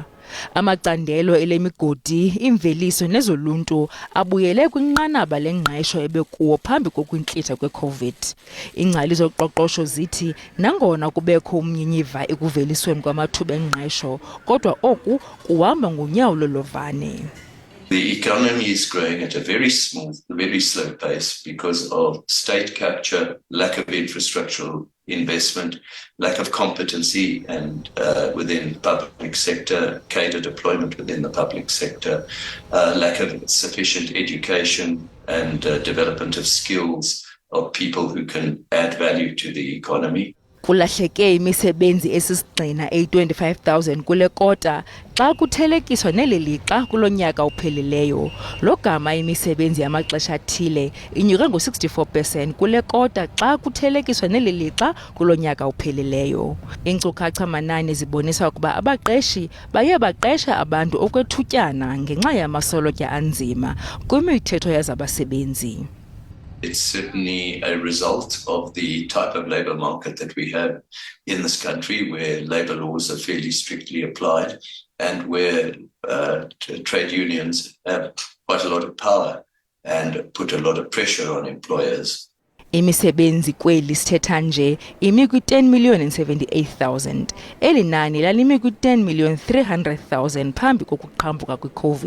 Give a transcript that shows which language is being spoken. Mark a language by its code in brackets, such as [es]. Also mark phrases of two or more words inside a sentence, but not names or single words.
[xh] Amacandelo elemigodi, imveliso nezoluntu abuyele kwinqanaba lengqesho ebekuwo phambi kokwintlitha kwe-COVID. Ingcali zoqoqosho zithi nangona kubekho umnyinyiva ekuvelisweni kwamathuba engqesho, kodwa oku kuhamba ngonyawo lolovane. [en] The economy is growing at a very smooth, very slow pace because of state capture, lack of infrastructural investment, lack of competency and within the public sector, cadre deployment within the public sector, lack of sufficient education and development of skills of people who can add value to the economy. [xh] Kulahleke imisebenzi esisigxina 25,000 kule kota xa kuthelekiswa neli lixa kulo nyaka uphelileyo. Lo gama imisebenzi yamaxesha athile inyuke ngo-64% kule kota xa kuthelekiswa neli lixa kulo nyaka uphelileyo. Iinkcukacha-manani zibonisa ukuba abaqeshi baye baqesha abantu okwethutyana ngenxa yamasolotya anzima kwimithetho yazabasebenzi. [en] It's certainly a result of the type of labour market that we have in this country, where labour laws are fairly strictly applied and where trade unions have quite a lot of power and put a lot of pressure on employers. [xh] Imisebenzi kweli sithetha nje imi kwi-10,078,000. Eli nani lalimi kwi-10,300,000 phambi kokuqhambuka kwi-COVID.